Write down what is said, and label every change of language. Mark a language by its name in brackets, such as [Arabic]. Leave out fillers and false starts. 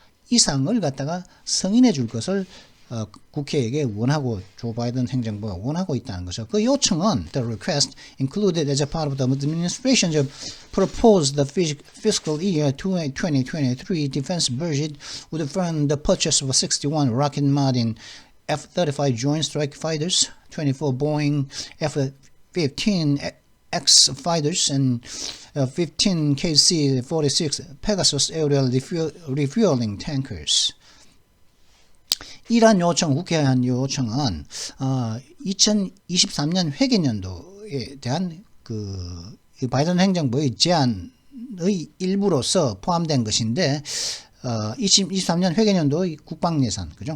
[Korean] 이상을 갖다가 승인해 줄 것을 국회에게 원하고 조 바이든 행정부가 원하고 있다는 거죠. 그 요청은 [English] the request included as a part of the administration's proposed the fiscal year 2023 defense budget would fund the purchase of 61 Lockheed Martin F-35 Joint Strike Fighters, 24 Boeing F-15 X fighters, and 15 KC-46 Pegasus aerial refueling tankers. [Korean] 이러한 요청, 국회에 한 요청은 2023년 회계년도에 대한 그 바이든 행정부의 제안의 일부로서 포함된 것인데 2023년 회계년도의 국방예산, 그죠?